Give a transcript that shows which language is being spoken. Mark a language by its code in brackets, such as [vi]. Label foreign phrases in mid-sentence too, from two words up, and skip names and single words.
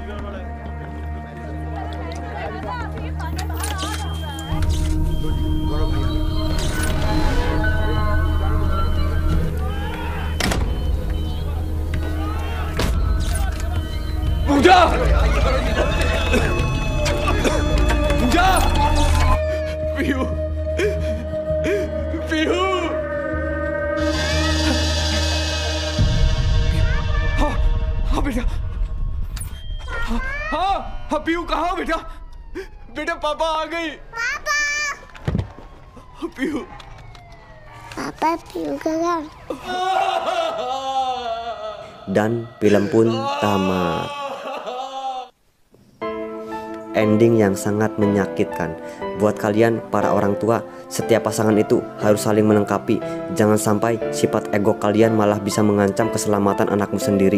[hi] Buja! Buja! Pihu! Pihu! बेटा हाँ पीहू कहाँ बेटा बेटा पापा आ गई पापा पीहू [id] पापा Pihu gagal. Dan film pun tamat. Ending yang sangat menyakitkan. Buat kalian para orang tua, setiap pasangan itu harus saling melengkapi. Jangan sampai sifat ego kalian malah bisa mengancam keselamatan anakmu sendiri.